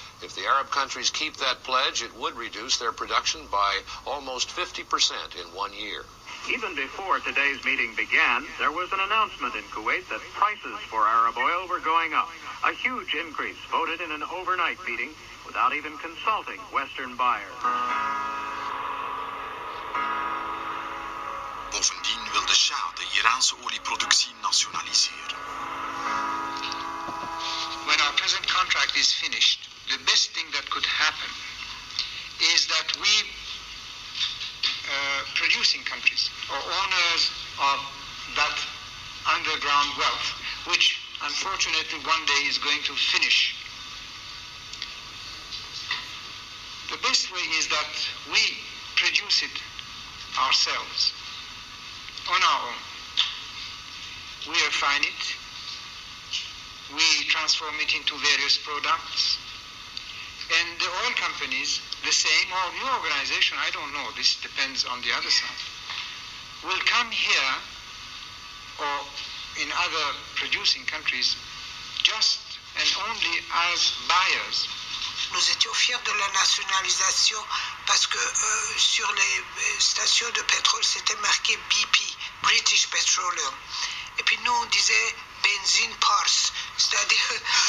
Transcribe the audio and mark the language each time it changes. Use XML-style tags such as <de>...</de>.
<en>If the Arab countries keep that pledge, it would reduce their production by almost 50% in 1 year. Even before today's meeting began, there was an announcement in Kuwait that prices for Arab oil were going up. A huge increase voted in an overnight meeting without even consulting Western buyers.</en> <nl>Bovendien wil de Shah de Iraanse olieproductie nationaliseren.</nl> <en>When our present contract is finished, the best thing that could happen is that we producing countries or owners of that underground wealth, which unfortunately one day is going to finish. The best way is that we produce it ourselves, on our own. We refine it, we transform it into various products. And the oil companies, the same, or new organization, I don't know, this depends on the other side, will come here or in other producing countries just and only as buyers.</en> <fr>Nous étions fiers de la nationalisation parce que sur les stations de pétrole, c'était marqué BP, British Petroleum. Et puis nous, on disait benzine Pars, c'est-à-dire</fr>